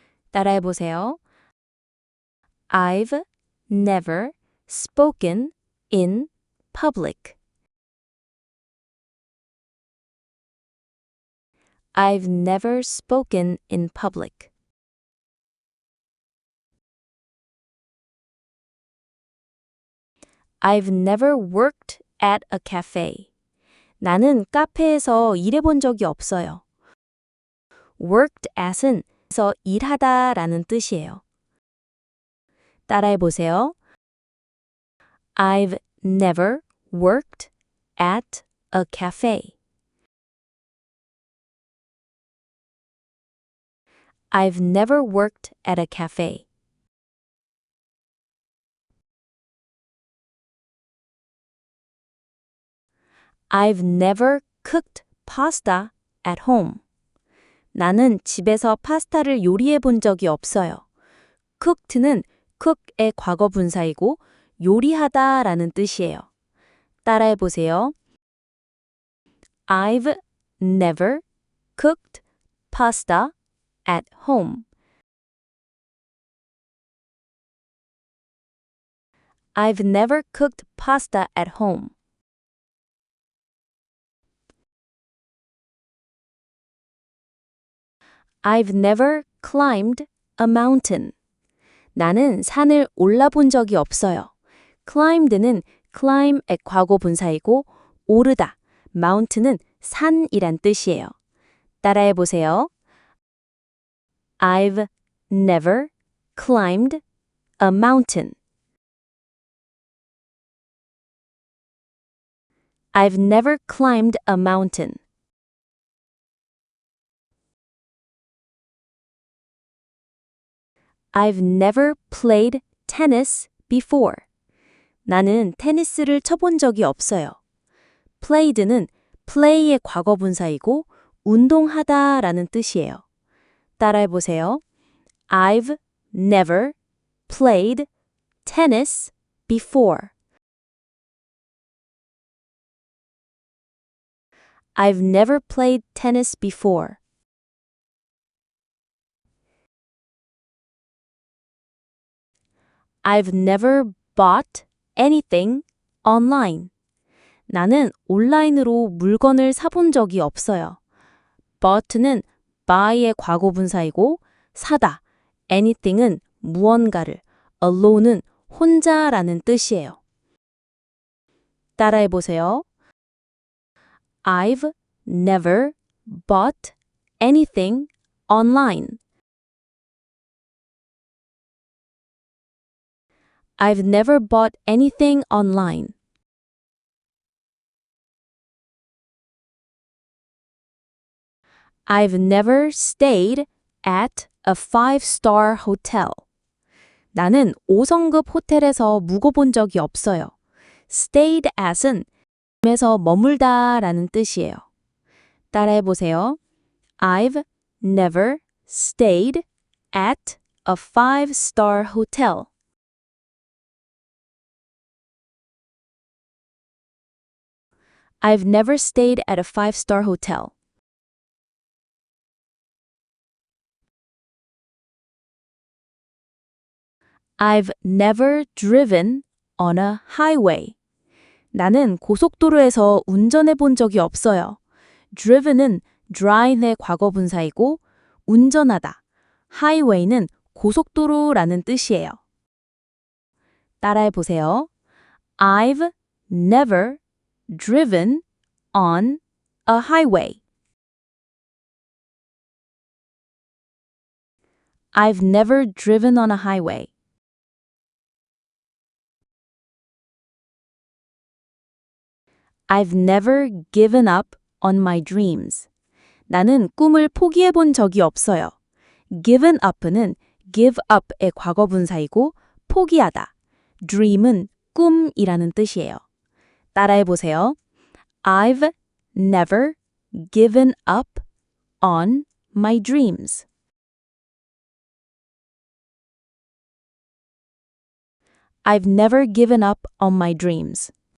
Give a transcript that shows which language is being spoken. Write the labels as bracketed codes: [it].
[ko] 따라해 보세요. [en] I've never spoken in public. I've never spoken in public. I've never worked at a cafe. [ko] 나는 카페에서 일해본 적이 없어요. worked at은 일하다 라는 뜻이에요. 따라해 보세요. [en] I've never worked at a cafe. I've never worked at a cafe. I've never cooked pasta at home. [ko] 나는 집에서 파스타를 요리해 본 적이 없어요. cooked는 cook의 과거 분사이고 요리하다 라는 뜻이에요. 따라해 보세요. [en] I've never cooked pasta at home. I've never cooked pasta at home. I've never climbed a mountain. [ko] 나는 산을 올라본 적이 없어요. climbed는 climb의 과거 분사이고 오르다, mountain은 산이란 뜻이에요. 따라해 보세요. [en] I've never climbed a mountain. I've never climbed a mountain. I've never played tennis before. [ko] 나는 테니스를 쳐본 적이 없어요. played는 play의 과거 분사이고 운동하다 라는 뜻이에요. 따라해 보세요. [en] I've never played tennis before. I've never played tennis before. I've never bought anything online. [ko] 나는 온라인으로 물건을 사본 적이 없어요. bought는 buy의 과거분사이고 사다, anything은 무언가를, alone은 혼자라는 뜻이에요. 따라해보세요. [en] I've never bought anything online. I've never bought anything online. I've never stayed at a 5-star hotel. [ko] 나는 5성급 호텔에서 묵어본 적이 없어요. stayed at은 에서 머물다 라는 뜻이에요. 따라해보세요. [en] I've never stayed at a 5-star hotel. I've never stayed at a 5-star hotel. I've never driven on a highway. [ko] 나는 고속도로에서 운전해 본 적이 없어요. driven은 drive의 과거분사이고 운전하다, highway는 고속도로라는 뜻이에요. 따라해 보세요. [en] I've never driven on a highway. I've never driven on a highway. I've never given up on my dreams. [ko] 나는 꿈을 포기해 본 적이 없어요. given up는 give up의 과거분사이고 포기하다. dream은 꿈이라는 뜻이에요. 따라해 보세요. [en] I've never given up on my dreams. I've never given up on my dreams.